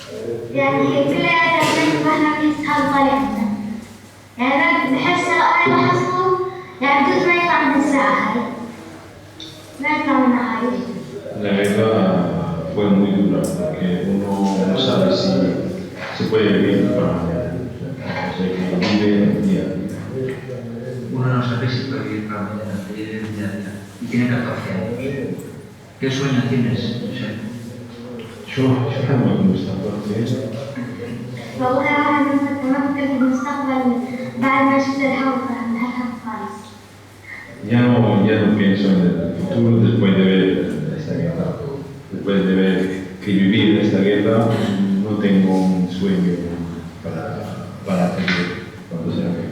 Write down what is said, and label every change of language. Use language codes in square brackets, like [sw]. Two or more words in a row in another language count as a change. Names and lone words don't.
[ar] يعني كلها فهمنا بنفس هالطريقة. يعني بحس أنا لاحظته يعني بدون ما يطلع من الساعة هاي. ما يطلع منها هاي. [es] La guerra fue muy dura porque uno no sabe si se puede vivir para mañana. O sea, que vive el día a día. Uno no sabe si puede vivir para mañana, vive el día a día. Y tiene 14 años. ¿Qué sueño tienes? [ar] شو حلمك بالمستقبل؟ والله أنا ممكن في المستقبل بعد ما شفت الحوض هالحوض خالص. [es] Ya no pienso en el futuro después de ver esta guerra. Después de ver que vivir esta guerra, no tengo un sueño para hacer cuando sea guerra.